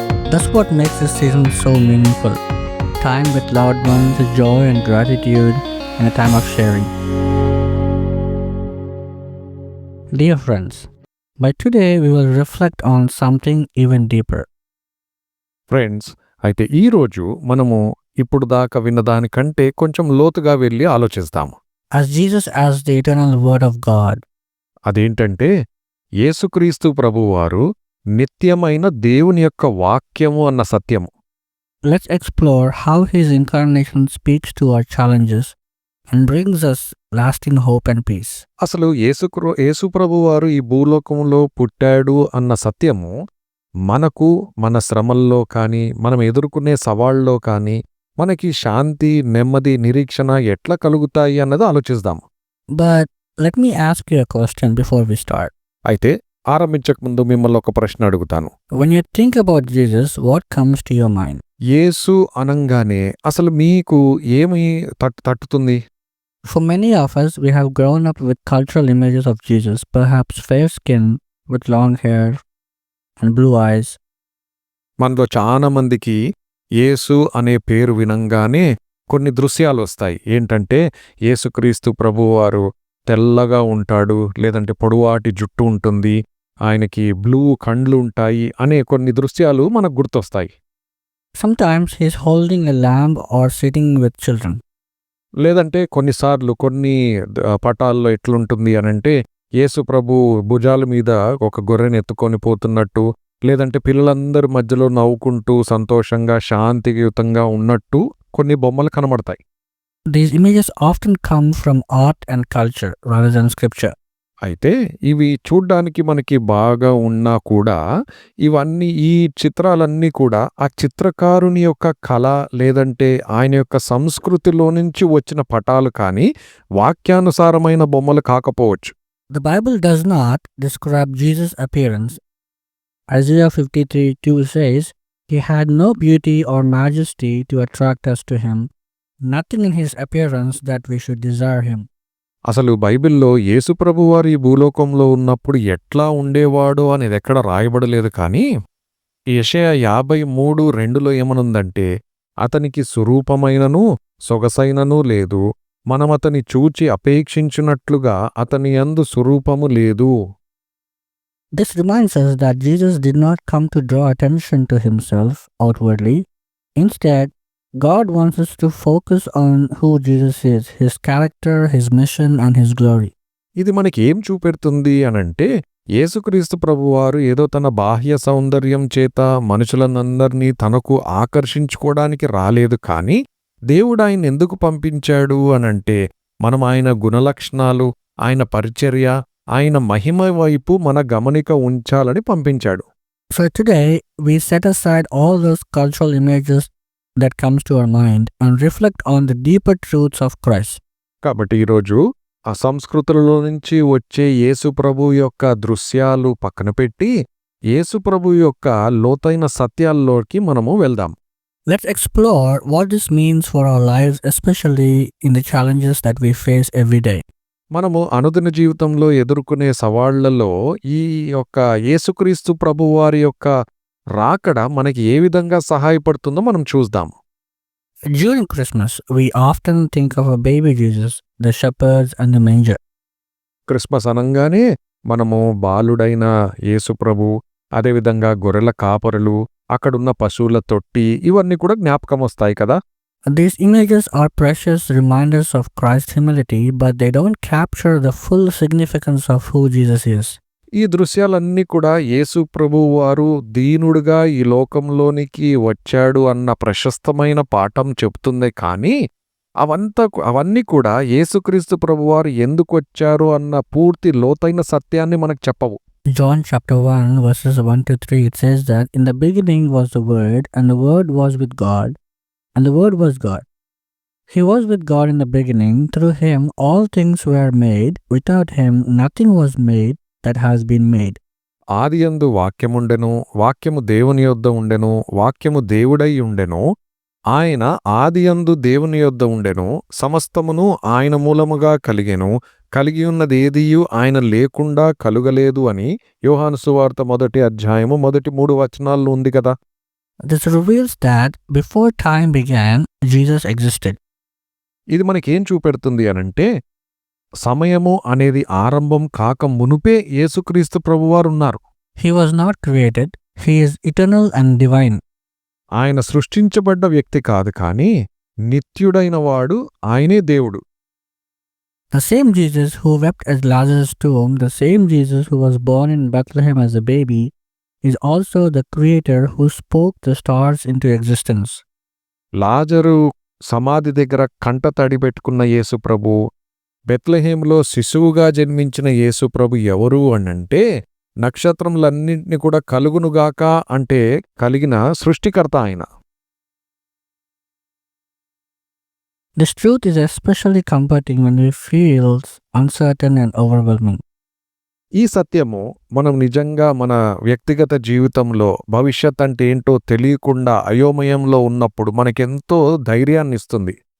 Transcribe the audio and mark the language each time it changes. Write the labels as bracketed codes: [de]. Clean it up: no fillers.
[en] That's what makes this season so meaningful. Time with loved ones, joy and gratitude, and a time of sharing. Dear friends, by today we will reflect on something even deeper. [te] Friends, అయితే ఈ రోజు మనము ఇప్పుడు దాకా విన్నదానికంటే కొంచెం లోతుగా వెళ్ళి ఆలోచిస్తాము. [en] As Jesus as the eternal Word of God, [te] అదేంటంటే యేసుక్రీస్తు ప్రభువారు నిత్యమైన దేవుని యొక్క వాక్యము అన్న సత్యము. [en] let's explore how His incarnation speaks to our challenges and brings us lasting hope and peace. [te] అసలు యేసు ప్రభువారు ఈ భూలోకంలో పుట్టాడు అన్న సత్యము మనకు మన శ్రమల్లో కానీ మనం ఎదుర్కొనే సవాళ్ళలో కానీ మనకి శాంతి, నెమ్మది, నిరీక్షణ ఎట్లా కలుగుతాయి అన్నది ఆలోచిద్దాం. [en] But let me ask you a question before we start. [te] అయితే ఆరంభించక ముందు మిమ్మల్ని ఒక ప్రశ్న అడుగుతాను. [en] When you think about Jesus, what comes to your mind? [te] యేసు అనంగానే అసలు మీకు ఏమి తట్టుతుంది? [en] For many of us, we have grown up with cultural images of Jesus, perhaps fair skin with long hair and blue eyes. [te] మనలో చాలా మందికి యేసు అనే పేరు వినంగానే కొన్ని దృశ్యాలు వస్తాయి. ఏంటంటే యేసుక్రీస్తు ప్రభువారు తెల్లగా ఉంటాడు, లేదంటే పొడవాటి జుట్టు ఉంటుంది, ఆయనకి బ్లూ కండ్లు ఉంటాయి అనే కొన్ని దృశ్యాలు మనకు గుర్తొస్తాయి. [en] Sometimes he is holding a lamb or sitting with children. [te] లేదంటే కొన్నిసార్లు కొన్ని పటాల్లో ఎట్లుంటుంది అనంటే యేసు ప్రభు భుజాల మీద ఒక గొర్రెని ఎత్తుకొని పోతున్నట్టు, లేదంటే పిల్లలందరి మధ్యలో నవ్వుకుంటూ సంతోషంగా శాంతియుతంగా ఉన్నట్టు కొన్ని బొమ్మలు కనబడతాయి. [en] These images often come from art and culture rather than scripture. [te] అయితే ఇవి చూడ్డానికి మనకి బాగా ఉన్నా కూడా ఇవన్నీ ఈ చిత్రాలన్నీ కూడా ఆ చిత్రకారుని యొక్క కళ లేదంటే ఆయన యొక్క సంస్కృతిలో నుంచి వచ్చిన పటాలు కానీ వాక్యానుసారమైన బొమ్మలు కాకపోవచ్చు. [en] The Bible does not describe Jesus' appearance. Isaiah 53:2 says, He had no beauty or majesty to attract us to Him, nothing in His appearance that we should desire Him. [te] అసలు బైబిల్లో యేసుప్రభువారు ఈ భూలోకంలో ఉన్నప్పుడు ఎట్లా ఉండేవాడో అనేది ఎక్కడ రాయబడలేదు. కానీ యెషయా 53:2 ఏమనుందంటే, అతనికి స్వరూపమైనను సొగసైనను లేదు, మనమతని చూచి అపేక్షించినట్లుగా అతని యందు స్వరూపము లేదు. [en] This reminds us that Jesus did not come to draw attention to Himself outwardly. Instead, God wants us to focus on who Jesus is, His character, His mission, and His glory. [te] ఇది మనకి ఏం చూపెడుతుంది అనంటే, యేసుక్రీస్తు ప్రభువారు ఏదో తన బాహ్య సౌందర్యం చేత మనుషులనందరినీ తనకు ఆకర్షించుకోవడానికి రాలేదు. కానీ దేవుడు ఆయన ఎందుకు పంపించాడు అనంటే, మనం ఆయన గుణలక్షణాలు, ఆయన పరిచర్య, ఆయన మహిమ వైపు మన గమనిక ఉంచాలని పంపించాడు. [en] So today, we set aside all those cultural images that comes to our mind and reflect on the deeper truths of Christ. [te] కాబట్టి ఈరోజు ఆ సంస్కృతులలో నుంచి వచ్చే యేసుప్రభు యొక్క దృశ్యాలు పక్కన పెట్టి యేసుప్రభు యొక్క లోతైన సత్యాల్లోకి మనము వెళ్దాం. [en] Let's explore what this means for our lives, especially in the challenges that we face every day. [te] మనము అనుదిన జీవితంలో ఎదుర్కొనే సవాళ్లలో ఈ యొక్క యేసుక్రీస్తు ప్రభువారి యొక్క రాకడ మనకి ఏ విధంగా సహాయపడుతుందో మనం చూద్దాం. [en] During Christmas, we often think of a baby Jesus, the shepherds and the manger. [te] Christmas అనంగానే మనము బాలుడైన యేసుప్రభు, అదేవిధంగా గొర్రెల కాపరులు, అక్కడున్న పశువుల తొట్టి, ఇవన్నీ కూడా జ్ఞాపకం వస్తాయి కదా. [en] These images are precious reminders of Christ's humility, but they don't capture the full significance of who Jesus is. [te] ఈ దృశ్యాలన్నీ కూడా యేసు ప్రభువు వారు దీనుడుగా ఈ లోకంలోనికి వచ్చాడు అన్న ప్రశస్తమైన పాఠం చెప్తుంది. కానీ అవన్నీ కూడా యేసుక్రీస్తు ప్రభువారు ఎందుకు వచ్చారు అన్న పూర్తి లోతైన సత్యాన్ని మనకు చెప్పవు. [en] John chapter 1 verses 1 to 3, it says that in the beginning was the Word, and the Word was with God, and the Word was God. He was with God in the beginning. Through him all things were made. Without him nothing was made that has been made. [te] ఆదియందు వాక్యముండెను, వాక్యము దేవుని యొద్ద ఉండెను, వాక్యము దేవుడై ఉండెను. ఆయన ఆదియందు దేవుని యొద్ద ఉండెను, సమస్తమును ఆయన మూలముగా కలిగెను, కలిగియున్నదేదియు ఆయన లేకుండా కలుగలేదు అని యోహాను సువార్త 1వ అధ్యాయము 1-3 వచనాల్లో ఉంది కదా. [en] This reveals that before time began, Jesus existed. [te] ఇది మనకేం చూపెడుతుంది అనంటే, సమయము అనేది ఆరంభం కాక మునుపే యేసుక్రీస్తు ప్రభువారున్నారు. [en] He was not created. He is eternal and divine. [te] ఆయన సృష్టించబడ్డ వ్యక్తి కాదు, కానీ నిత్యుడైన వాడు, ఆయనే దేవుడు. [en] The same Jesus who wept at Lazarus' tomb, the same Jesus who was born in Bethlehem as a baby, is also the creator who spoke the stars into existence. [te] లాజరు సమాధి దగ్గర కంట తడి పెట్టుకున్న యేసుప్రభు, బెత్లెహేంలో శిశువుగా జన్మించిన యేసుప్రభు ఎవరు అనంటే, నక్షత్రములన్నింటినీ కూడా కలుగునుగాక అంటే కలిగిన సృష్టికర్త ఆయన. [en] This truth is especially comforting when we feel uncertain and overwhelming. [te] ఈ సత్యము మనం నిజంగా మన వ్యక్తిగత జీవితంలో భవిష్యత్ అంటే ఏంటో తెలియకుండా అయోమయంలో ఉన్నప్పుడు మనకెంతో ధైర్యాన్ని ఇస్తుంది.